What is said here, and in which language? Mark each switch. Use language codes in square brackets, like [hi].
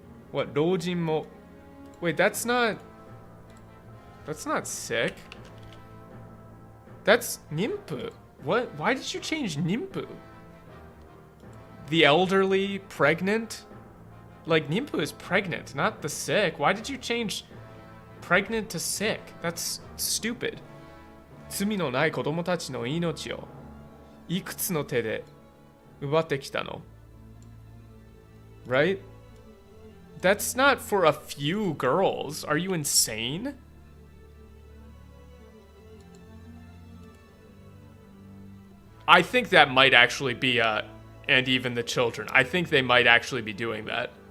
[en] What, Dojin mo? Wait, that's not sick. That's Nimpu. What? Why did you change Nimpu? The elderly, pregnant? Like, Nimpu is pregnant, not the sick. Why did you change pregnant to sick? That's stupid. [ja] 罪のない子供たちの命をいくつの手で奪ってきたの? [en] Right? That's not for a few girls. Are you insane? I think that might actually be and even the children. I think they might actually be doing that.